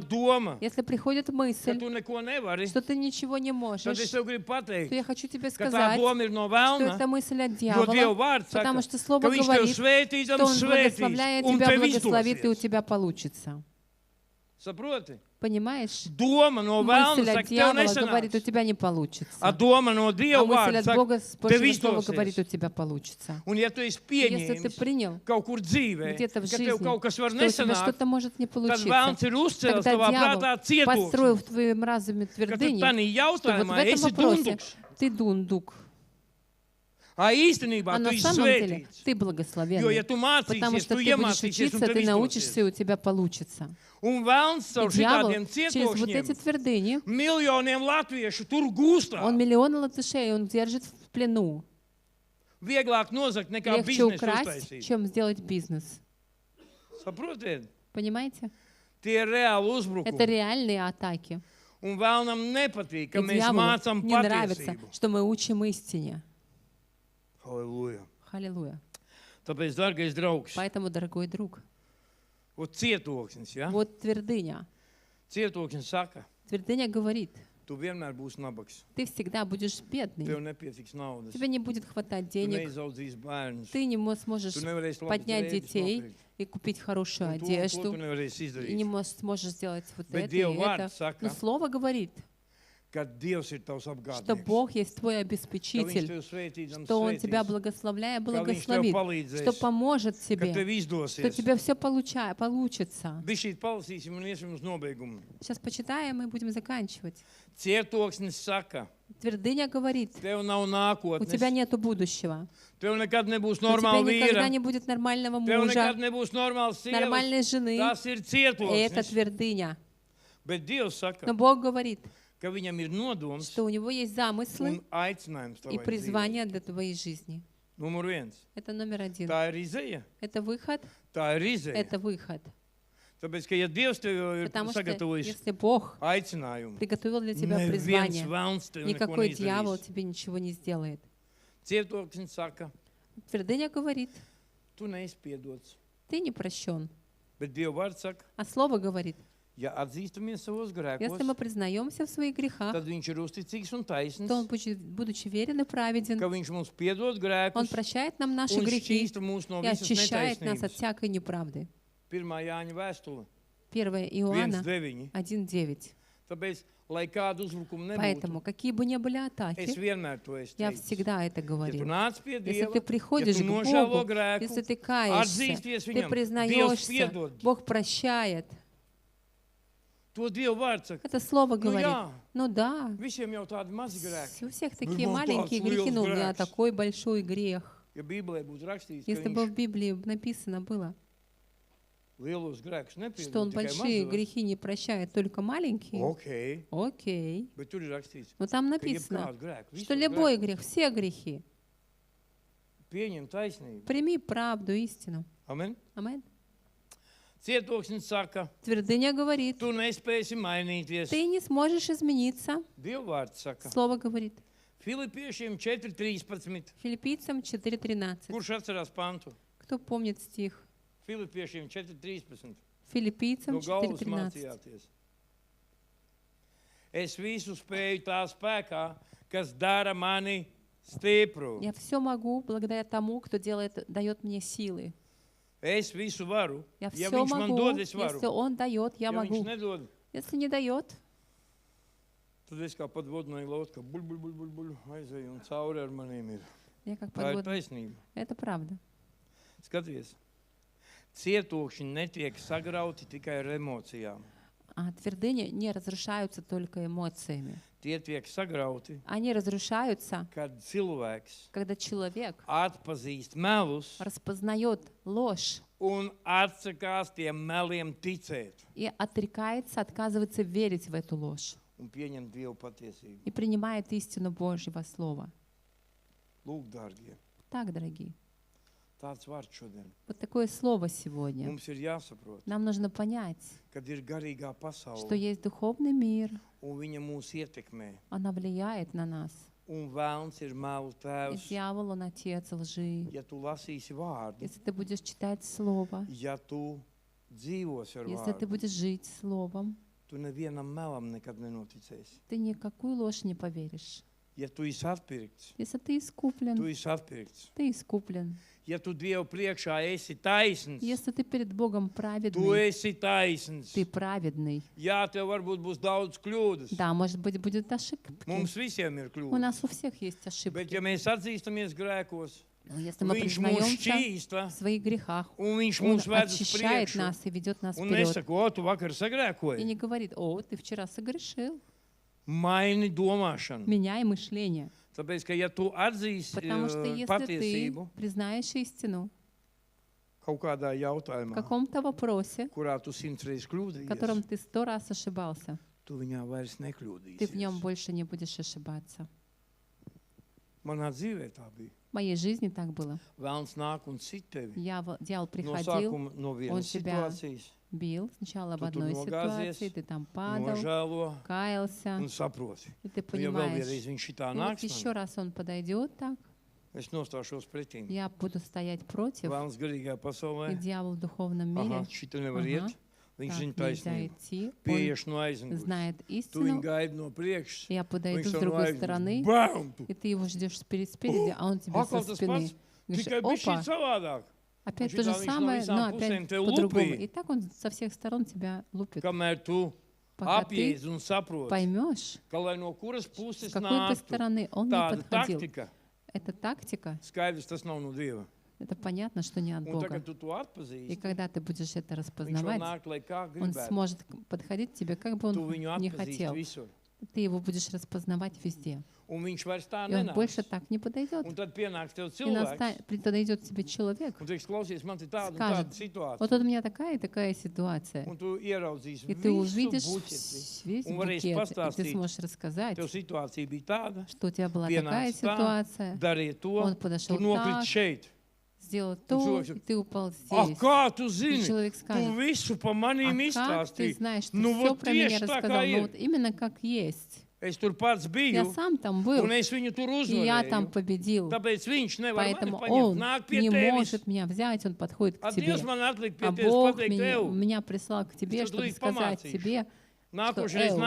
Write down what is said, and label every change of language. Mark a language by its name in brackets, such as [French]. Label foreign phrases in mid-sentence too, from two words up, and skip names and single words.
[Russian] мысль. [Latvian] doma, [Russian] Если приходит [Latvian] ka [Russian] мысль, [Latvian] tu neko nevari, [Russian] что ты ничего не [Latvian] tad es [Russian] можешь, [Latvian] tev gribu [Russian] то [Latvian] pateikt, [Russian] я хочу тебе [Latvian] ka tā [Russian] сказать, [Latvian] doma ir no [Russian] что [Latvian] vēlna, [Russian] это мысль от [Latvian] jo Dieva [Russian] дьявола, [Latvian] vārds saka, [Russian] потому что [Latvian] ka [Russian] Слово [Latvian] viņš tev [Russian] говорит, [Latvian] svētīdams [Russian] что Он [Latvian] svētīs, [Russian] благословляя [Latvian] un [Russian] тебя, [Latvian] tev [Russian] благословит, и у [Latvian] izdosies. [Russian] тебя получится. [Latvian] Saproti? [Russian] Понимаешь? [Latvian] Doma no vēlna [Russian] Мысль от [Latvian] saka, tev [Russian] дьявола говорит, у [Latvian] nesanāks. [Russian] тебя не получится. [Latvian] A doma no [Russian] А [Latvian] Dieva [Russian] мысль [Latvian] vārda [Russian] от [Latvian] saka, [Russian] Бога с [Latvian] tev [Russian] Божьего слова говорит, у [Latvian] izdosies. [Russian] тебя получится. [Latvian] Un ja tu esi [Russian] Если ты [Latvian] pieņēmis [Russian] принял [Latvian] kaut kur dzīvē, [Russian] где-то в [Latvian] ka tev [Russian] жизни, [Latvian] kaut kas var [Russian] что у тебя [Latvian] nesanākt, [Russian] что-то может не [Latvian] tad [Russian] получиться, [Latvian] vēlns ir uzcēlis [Russian] тогда [Latvian] tavā [Russian] дьявол [Latvian] prātā [Russian] построил [Latvian] cietoksni. [Russian] в твоем разуме [Latvian] Ka tu [Russian] твердыню, [Latvian] tādā [Russian] что вот в [Latvian] jautājumā [Russian] этом [Latvian] esi [Russian] вопросе [Latvian] dunduks. [Russian] ты дундук, [Latvian] A īstenībā [Russian] а [Latvian] tu [Russian] на [Latvian] esi [Russian] самом деле [Latvian] svētīts. [Russian] ты [Latvian] Jo, ja [Russian] благословенный. [Latvian] tu [Russian] Потому [Latvian] mācīsies, [Russian] что [Latvian] tu [Russian] ты будешь [Latvian] iemācīsies un [Russian] учиться, [Latvian] tev [Russian] ты научишься, и [Latvian] izdosies. [Russian] у тебя получится. [Latvian] Un vēlns [Russian] И [Latvian] caur [Russian] дьявол [Latvian] šitādiem [Russian] через вот эти [Latvian] cietokšņiem [Russian] твердыни, [Latvian] miljoniem latviešu tur gūstā. [Russian] он миллионы латышей, он держит в плену. [Latvian] Vieglāk nozagt nekā [Russian] Легче [Latvian] biznesu [Russian] украсть, [Latvian] uztaisīt. [Russian] чем сделать бизнес. [Latvian] Saprotiet? [Russian] Понимаете? [Latvian] Tie ir reāli [Russian] Это [Latvian] uzbrukumi. [Russian] реальные атаки. [Latvian] Un vēlnam nepatīk, ka [Russian] И [Latvian] mēs [Russian] дьяволу [Latvian] mācām [Russian] не нравится, [Latvian] patiesību. [Russian] что мы учим истине. [Latvian] Halleluja. [Russian] Халилуя. [Latvian] Tāpēc, dārgais draugs, [Russian] Поэтому, дорогой друг, [Latvian] ot cietoksnis, ja? [Russian] вот твердыня. [Latvian] Cietoksnis saka, [Russian] Твердыня говорит, [Latvian] tu vienmēr būsi nabaks. [Russian] ты всегда будешь [Latvian] Tev [Russian] бедный, [Latvian] nepietiks naudas. [Russian] тебе не будет хватать [Latvian] Tu [Russian] денег, [Latvian] neizaudzīs bērnus. [Russian] ты не сможешь [Latvian] Tu nevarēsi labi [Russian] поднять детей и купить хорошую [Latvian] Tu [Russian] одежду, [Latvian] nevarēsi [Russian] и не [Latvian] izdarīt. [Russian] сможешь сделать вот [Latvian] Bet [Russian] это и [Latvian] Dieva [Russian] это. [Latvian] vārds saka, [Russian] Но Слово говорит, [Latvian] ka Dievs ir tavs [Russian] что [Latvian] apgādnieks. [Russian] Бог есть твой [Latvian] Ka Viņš [Russian] обеспечитель, [Latvian] tev svētīdams [Russian] что Он тебя [Latvian] svētīs. [Russian] благословляя [Latvian] Ka Viņš tev [Russian] благословит, что [Latvian] palīdzēs. [Russian] поможет [Latvian] Ka [Russian] тебе, [Latvian] tev [Russian] что [Latvian] izdosies. [Russian] тебе все получится. [Latvian] Bišķīt palasīsim un iesim uz nobeigumu. [Russian] Сейчас почитаем и будем заканчивать. [Latvian] Cietoksnis saka, [Russian] Твердыня говорит, [Latvian] tev nav [Russian] у тебя [Latvian] nākotnes. [Russian] нету будущего, [Latvian] Tev nekad nebūs [Russian] у тебя [Latvian] normāla [Russian] никогда [Latvian] vīra. [Russian] не будет нормального [Latvian] Tev [Russian] мужа, [Latvian] nekad nebūs normāls sievas. [Russian] нормальной жены. [Latvian] Tas ir [Russian] И это [Latvian] cietoksnis. [Russian] твердыня. [Latvian] Bet Dievs saka, [Russian] Но Бог говорит, [Latvian] ka viņam ir nodoms [Russian] что у Него есть замыслы [Latvian] un aicinājums [Russian] и [Latvian] tavai dzīvei. [Russian] призвание для твоей жизни. [Latvian] Numur viens. [Russian] Это номер один. [Latvian] Tā ir izēja. [Russian] Это выход, [Latvian] Tā ir izēja. [Russian] это выход. [Latvian] Tāpēc, ka ja Dievs tev jau ir [Russian] Потому что [Latvian] sagatavojis [Russian] если Бог [Latvian] aicinājumu, [Russian] приготовил для тебя [Latvian] neviens [Russian] призвание, [Latvian] vēlns tev neko [Russian] никакой дьявол [Latvian] neizdarīs. [Russian] тебе ничего не сделает. [Latvian] Cietoksnis saka, [Russian] Твердыня говорит, [Latvian] tu neesi piedots. [Russian] ты не прощен. [Latvian] Bet Dieva vārds saka, [Russian] А Слово говорит, [Latvian] ja atzīstamies savos [Russian] если мы [Latvian] grēkos, [Russian] признаемся в своих грехах, [Latvian] tad viņš ir uzticīgs un taisns, [Russian] то Он, будучи верен и праведен, [Latvian] ka viņš mums piedod [Russian] Он [Latvian] grēkus [Russian] прощает нам наши [Latvian] un [Russian] грехи [Latvian] šķīsta mūs no [Russian] и [Latvian] visas [Russian] очищает нас от [Latvian] netaisnības. [Russian] всякой неправды. [Latvian] 1. Jāņa vēstule [Russian] 1 Иоанна 1.9. 1:9. [Latvian] Tāpēc, lai kādu uzbrukumu nebūtu, [Russian] Поэтому, какие бы ни были [Latvian] es [Russian] атаки, [Latvian] vienmēr to esmu [Russian] я [Latvian] teicis. [Russian] всегда это [Latvian] Ja tu [Russian] говорил. [Latvian] nāc pie [Russian] Если [Latvian] Dieva, [Russian] ты [Latvian] ja [Russian] приходишь [Latvian] tu [Russian] к [Latvian] nožēlo [Russian] Богу, [Latvian] grēku, [Russian] если ты каешься, [Latvian] atzīsties [Russian] ты [Latvian] viņam, Dievs [Russian] признаешься, [Latvian] piedod. [Russian] Бог прощает. [Latvian] To Dieva vārds saka. [Russian] Это Слово [Latvian] Nu [Russian] говорит. [Latvian] jā, [Russian] Ну да, [Latvian] visiem jau tādi mazi grēki. [Russian] у всех такие [Latvian] man [Russian] маленькие [Latvian] tāds [Russian] грехи, [Latvian] liels [Russian] но у меня [Latvian] grēks. [Russian] такой большой грех. [Latvian] Ja Bībelē būtu rakstīts, ka [Russian] Если бы в [Latvian] viņš [Russian] Библии написано было, [Latvian] lielos grēkus [Russian] что Он [Latvian] nepiedod, tikai [Russian] большие [Latvian] mazos, [Russian] грехи не прощает, только маленькие, [Latvian] ok, [Russian] окей. [Latvian] bet tur ir rakstīts, [Russian] Но там [Latvian] ka [Russian] написано, [Latvian] jebkādu grēku, [Russian] что [Latvian] visus [Russian] любой [Latvian] grēkus [Russian] грех, все грехи, [Latvian] pieņem taisnību. [Russian] прими правду, истину. [Latvian] Amen. [Russian] Амин. [Latvian] Cietoksnis saka, [Russian] Твердыня говорит, [Latvian] tu nespēsi mainīties. [Russian] ты не сможешь измениться. [Latvian] Dieva vārds saka, [Russian] Слово говорит. [Latvian] Filipiešiem 4.13. [Russian] Филиппийцам 4:13. [Latvian] Kurš atcerās pantu? [Russian] Кто помнит стих? [Latvian] Filipiešiem 4.13. [Russian] Филиппийцам [Latvian] No galvas [Russian] 4:13. [Latvian] mācījāties. Es visu spēju tā spēkā, kas dara mani stipru. [Russian] Я все могу благодаря тому, кто дает мне силы. [Latvian] Es visu varu. [Russian] Я [Latvian] Ja [Russian] все [Latvian] viņš man [Russian] могу. [Latvian] dod, es varu. [Russian] Если Он дает, я [Latvian] Ja viņš [Russian] могу. [Latvian] nedod, [Russian] Если не дает, [Latvian] tad es kā [Russian] подводная лодка буль, [Latvian] aizēju un cauri ar manīm ir. [Russian] я как [Latvian] Tā ir [Russian] подводная. [Latvian] taisnība. [Russian] Это правда. [Latvian] Skaties, cietokšņi netiek sagrauti tikai ar emocijām. [Russian] А твердыни не разрушаются только эмоциями. [Latvian] Tie tiek sagrauti, [Russian] Они разрушаются, [Latvian] kad cilvēks [Russian] когда человек [Latvian] atpazīst melus [Russian] распознает ложь [Latvian] un atsakās tiem meliem ticēt [Russian] и отрекается, отказывается верить в эту ложь [Latvian] un pieņemt Dievu patiesību. [Russian] и принимает истину Божьего Слова. [Latvian] Lūk, dārgie, [Russian] Так, дорогие, [Latvian] tāds vārds šodien. [Russian] вот такое слово сегодня. [Latvian] Mums ir jāsaprot, [Russian] Нам нужно понять, [Latvian] kad ir garīgā [Russian] что [Latvian] pasaule [Russian] есть духовный мир, [Latvian] un viņa mūs ietekmē. [Russian] она влияет на нас. [Latvian] Un vēlns ir melu [Russian] И [Latvian] tēvs. [Russian] дьявол, он отец лжи. [Latvian] Ja tu lasīsi vārdu, [Russian] Если ты будешь читать Слово, [Latvian] ja tu dzīvosi ar [Russian] если ты [Latvian] vārdu, [Russian] будешь жить Словом, [Latvian] tu nevienam melam nekad nenoticēsi. [Russian] ты никакую ложь не поверишь. [Latvian] Ja tu esi atpirkts, [Russian] Если ты искуплен, [Latvian] tu esi atpirkts. [Russian] ты искуплен. [Latvian] Ja tu Dievu priekšā esi taisns, [Russian] Если ты перед Богом [Latvian] tu [Russian] праведный, [Latvian] esi taisns. [Russian] ты праведный. [Latvian] Jā, tev varbūt būs daudz kļūdas. [Russian] Да, может быть, будет ошибки. [Latvian] Mums visiem ir [Russian] У [Latvian] kļūdas. [Russian] нас у всех есть [Latvian] Bet [Russian] ошибки. [Latvian] ja mēs atzīstamies grēkos, [Russian] Но если мы [Latvian] Viņš mūs [Russian] признаемся [Latvian] šķīsta, [Russian] в своих грехах, [Latvian] un Viņš [Russian] Он [Latvian] mūs ved uz [Russian] очищает [Latvian] priekšu. [Russian] нас и ведет нас [Latvian] Un [Russian] вперед. [Latvian] nesaka, o, tu vakar [Russian] И [Latvian] sagrēkoji. [Russian] не говорит: о, ты вчера согрешил. [Latvian] Maini domāšanu. [Russian] Меняй мышление. [Latvian] Tāpēc, ka ja tu atzīsi [Russian] Потому что если ты [Latvian] patiesību [Russian] признаешь истину [Latvian] kaut kādā [Russian] в [Latvian] jautājumā, [Russian] каком-то вопросе, [Latvian] kurā tu 100 reizes [Russian] в котором [Latvian] kļūdījies, [Russian] ты 100 раз ошибался, [Latvian] tu viņā vairs [Russian] ты в нем [Latvian] nekļūdīsies. [Russian] больше не будешь ошибаться. [Latvian] Manā dzīvē tā bija. [Russian] В моей жизни так было. [Latvian] Vēlns nāk un sit tevi. [Russian] Дьявол [Latvian] No [Russian] приходил, [Latvian] sākuma no [Russian] он [Latvian] vienas [Russian] тебя [Latvian] situācijas [Russian] бил сначала в [Latvian] Tu tur [Russian] одной [Latvian] nogāzies, [Russian] ситуации, ты там падал, [Latvian] nožēlo [Russian] каялся, [Latvian] un saproti. [Russian] и ты [Latvian] Nu, ja vēl vienreiz [Russian] понимаешь, [Latvian] viņš šitā [Russian] ну вот [Latvian] nāks, [Russian] еще раз он подойдет так, [Latvian] es nostāšos pretim. [Russian] я буду стоять против, [Latvian] Vēlns garīgā [Russian] и [Latvian] pasaulē. [Russian] дьявол в духовном [Latvian] Aha, [Russian] мире, [Latvian] šita nevar [Russian] Aha. [Latvian] iet. Viņš [Russian] так [Latvian] zina [Russian] нельзя [Latvian] taisnību. [Russian] идти, он [Latvian] Pieieš no aizmugures. [Russian] знает [Latvian] Tu viņu [Russian] истину, [Latvian] gaidi no priekšas. [Russian] я подойду [Latvian] Viņš [Russian] с [Latvian] tev no [Russian] другой стороны, [Latvian] aizmugures. Bam! Tu. [Russian] и ты его ждешь спереди, а он тебя со [Latvian] Atkal tas [Russian] спины. [Latvian] pats. [Russian] Говоришь: [Latvian] Tikai bija [Russian] опа, [Latvian] šī savādāk. [Russian] опять [Latvian] Un [Russian] то же [Latvian] šitā viņš no [Russian] самое, [Latvian] visām [Russian] но [Latvian] pusēm [Russian] опять [Latvian] tev [Russian] по-другому. [Latvian] lupīja. [Russian] И так он со всех сторон тебя лупит. [Latvian] Kamēr tu [Russian] Пока ты [Latvian] apjēdz un saproti, [Russian] поймешь, [Latvian] ka lai no kuras [Russian] с [Latvian] puses [Russian] какой бы [Latvian] nāktu, [Russian] стороны он не [Latvian] tāda [Russian] подходил. [Latvian] taktika, [Russian] Это тактика, [Latvian] skaidrs, tas nav no Dieva. [Russian] это понятно, что не от [Latvian] Un [Russian] Бога. [Latvian] tagad tu to [Russian] И [Latvian] atpazīsti. [Russian] когда ты будешь это [Latvian] Viņš var [Russian] распознавать, [Latvian] nākt, lai kā [Russian] он [Latvian] gribētu. [Russian] сможет подходить к тебе, как бы [Latvian] Tu [Russian] он [Latvian] viņu [Russian] не [Latvian] atpazīsti [Russian] хотел. [Latvian] visur. [Russian] Ты его будешь распознавать везде. [Latvian] Un viņš vairs tā [Russian] И он больше [Latvian] nenāks. [Russian] так не подойдет. [Latvian] Un tad pienāks tev [Russian] И [Latvian] cilvēks. [Russian] подойдет тебе человек, [Latvian] Un teiks, klausies, man ir tāda un [Russian] Скажет, [Latvian] tāda situācija. [Russian] вот тут у меня такая и такая ситуация. [Latvian] Un tu ieraudzīsi [Russian] И ты [Latvian] visu [Russian] увидишь [Latvian] buķeti. [Russian] весь [Latvian] Un varēsi [Russian] букет, и ты [Latvian] pastāstīt. [Russian] сможешь рассказать, [Latvian] Tev situācija bija tāda, [Russian] что у тебя была такая [Latvian] pienāca tā, [Russian] ситуация, [Latvian] darīja to, [Russian] он подошел [Latvian] tu nokriti [Russian] так, [Latvian] šeit. [Russian] сделал то, человек и ты упал [Latvian] Ak, [Russian] здесь. [Latvian] kā tu [Russian] И [Latvian] zini? [Russian] человек [Latvian] Tu [Russian] скажет: [Latvian] visu pa manīm [Russian] а как ты [Latvian] izstāstīji. [Russian] знаешь, что Ну все вот про меня [Latvian] tieši tā, [Russian] рассказал? [Latvian] kā [Russian] Ну [Latvian] ir. [Russian] вот именно как есть. [Latvian] Es tur pats [Russian] Я [Latvian] biju, [Russian] сам там был, [Latvian] un es viņu tur [Russian] и я там [Latvian] uzvarēju. [Russian] победил. [Latvian] Tāpēc viņš nevar mani [Russian] Поэтому [Latvian] paņemt. [Russian] он [Latvian] Nāk pie [Russian] не [Latvian] tevis. [Russian] может меня взять, он подходит к [Latvian] A [Russian] тебе. [Latvian] Dievs man atlika pie [Russian] А [Latvian] tevis [Russian] Бог [Latvian] pateikt tev. [Russian] меня прислал к тебе, [Latvian] Tad tu [Russian] чтобы [Latvian] līdz [Russian] сказать [Latvian] pamācīšu. [Russian] тебе, [Latvian] Nākošais Ew.